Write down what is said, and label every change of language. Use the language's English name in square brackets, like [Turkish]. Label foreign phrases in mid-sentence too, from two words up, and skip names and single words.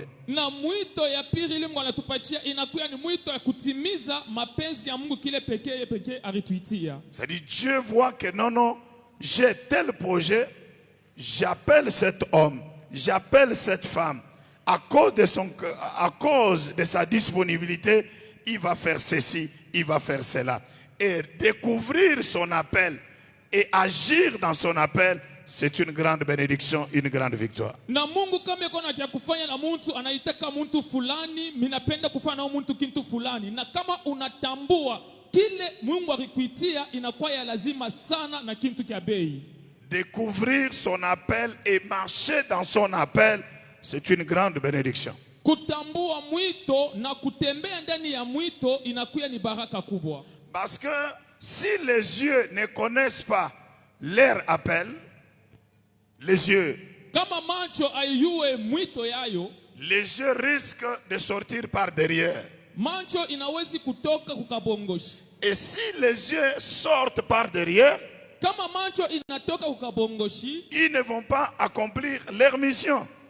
[Swahili] Na mwito ya pili ile Mungu anatupatia inakuwa ni mwito ya kutimiza mapenzi ya Mungu kile pekee alituitia. [French] C'est-à-dire Dieu voit que non, j'ai tel projet, j'appelle cet homme, j'appelle cette femme. À cause de sa disponibilité, il va faire ceci, il va faire cela. Et découvrir son appel et agir dans son appel, c'est une grande bénédiction, une grande victoire. [Swahili] Na Mungu kama yuko na kufanya na mtu anaitaka mtu fulani, minapenda kufanya na mtu kitu fulani. Na kama unatambua kile Mungu alikuitia, inakuwa ya lazima sana na kitu kia bei. [French] Découvrir son appel et marcher dans son appel, c'est une grande bénédiction. [Swahili] Kutambua mwito na kutembea ndani ya mwito inakuwa ni baraka kubwa. [French] Parce que si les yeux ne connaissent pas leur appel, les yeux risquent de sortir par derrière. Et si les yeux sortent par derrière, ils ne vont pas accomplir leur mission.